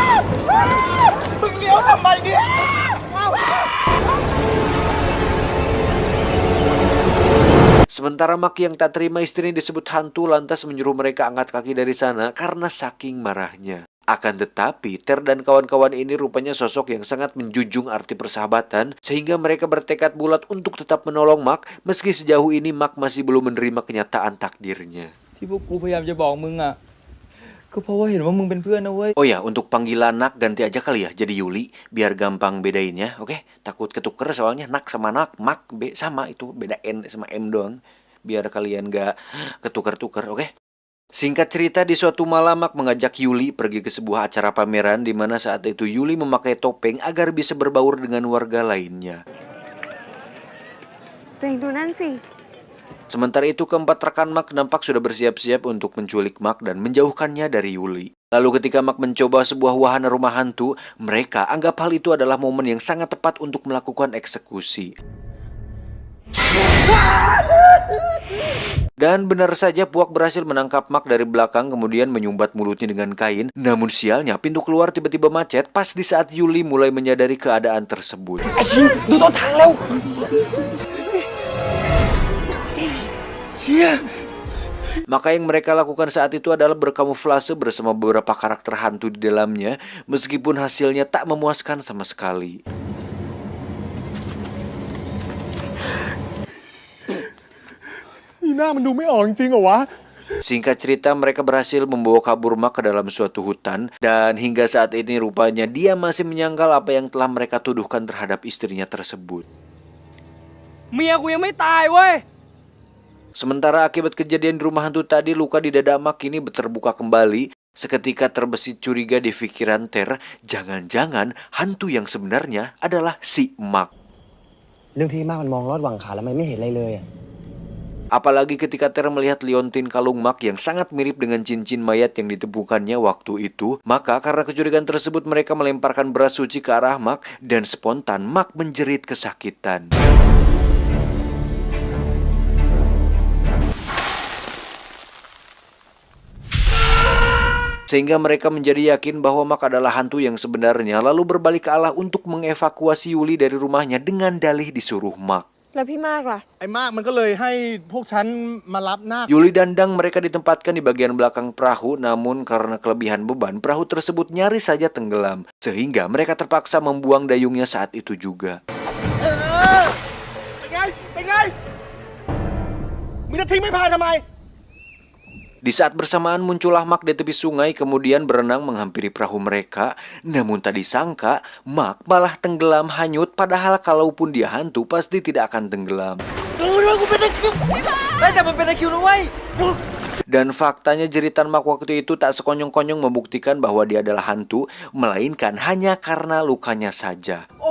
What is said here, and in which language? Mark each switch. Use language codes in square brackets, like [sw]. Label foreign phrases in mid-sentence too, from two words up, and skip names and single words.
[id] Sementara Mark yang tak terima istrinya disebut hantu lantas menyuruh mereka angkat kaki dari sana karena saking marahnya. Akan tetapi, Ter dan kawan-kawan ini rupanya sosok yang sangat menjunjung arti persahabatan sehingga mereka bertekad bulat untuk tetap menolong Mark meski sejauh ini Mark masih belum menerima kenyataan takdirnya. [th] ที่พวกกูพยายามจะบอกมึงอ่ะก็เพราะว่าเห็นว่ามึงเป็นเพื่อนนะเว้ย [id] Oh ya, untuk panggilan Nak ganti aja kali ya jadi Yuli biar gampang bedainnya. Oke, takut ketuker soalnya Nak sama Nak, Mak B sama itu beda N sama M doang. Biar kalian gak ketuker-tuker, oke? Singkat cerita, di suatu malam Mark mengajak Yuli pergi ke sebuah acara pameran di mana saat itu Yuli memakai topeng agar bisa berbaur dengan warga lainnya. [th] ตัวเองดูนั่นสิ [id] Sementara itu keempat rekan Mark nampak sudah bersiap-siap untuk menculik Mark dan menjauhkannya dari Yuli. Lalu ketika Mark mencoba sebuah wahana rumah hantu, mereka anggap hal itu adalah momen yang sangat tepat untuk melakukan eksekusi. Dan benar saja Puak berhasil menangkap Mark dari belakang kemudian menyumbat mulutnya dengan kain. Namun sialnya pintu keluar tiba-tiba macet pas di saat Yuli mulai menyadari keadaan tersebut. [th] ไอ้ชิงดูต้นทางแล้วเชี่ย [id] Maka yang mereka lakukan saat itu adalah berkamuflase bersama beberapa karakter hantu di dalamnya, meskipun hasilnya tak memuaskan sama sekali. Singkat cerita, mereka berhasil membawa kabur Mark ke dalam suatu hutan, dan hingga saat ini rupanya dia masih menyangkal apa yang telah mereka tuduhkan terhadap istrinya tersebut. [th] เมียกูยังไม่ตายเว้ย [id] Sementara akibat kejadian di rumah hantu tadi, luka di dada Mark kini terbuka kembali. Seketika terbesit curiga di pikiran Ter, jangan-jangan hantu yang sebenarnya adalah si Mark. [th] เรื่องที่มากมันมองลอดหวังขาแล้วมันไม่เห็นอะไรเลยอะ [id] Apalagi ketika Ter melihat liontin kalung Mark yang sangat mirip dengan cincin mayat yang ditemukannya waktu itu, maka karena kecurigaan tersebut mereka melemparkan beras suci ke arah Mark dan spontan Mark menjerit kesakitan. Sehingga mereka menjadi yakin bahwa Mark adalah hantu yang sebenarnya, lalu berbalik ke arah untuk mengevakuasi Yuli dari rumahnya dengan dalih disuruh Mark. [th] แล้วพี่มากล่ะ ไอ้มากมันก็เลยให้พวกฉันมารับนาค [id] Yuli dan Dang mereka ditempatkan di bagian belakang perahu, namun karena kelebihan beban, perahu tersebut nyaris saja tenggelam. Sehingga mereka terpaksa membuang dayungnya saat itu juga. [th] เป็นไง เป็นไง มึงจะทิ้งไม่พายทำไม [id] Di saat bersamaan muncullah Mark di tepi sungai kemudian berenang menghampiri perahu mereka. Namun tak disangka, Mark malah tenggelam hanyut padahal kalaupun dia hantu pasti tidak akan tenggelam. Dan faktanya jeritan Mark waktu itu tak sekonyong-konyong membuktikan bahwa dia adalah hantu, melainkan hanya karena lukanya saja.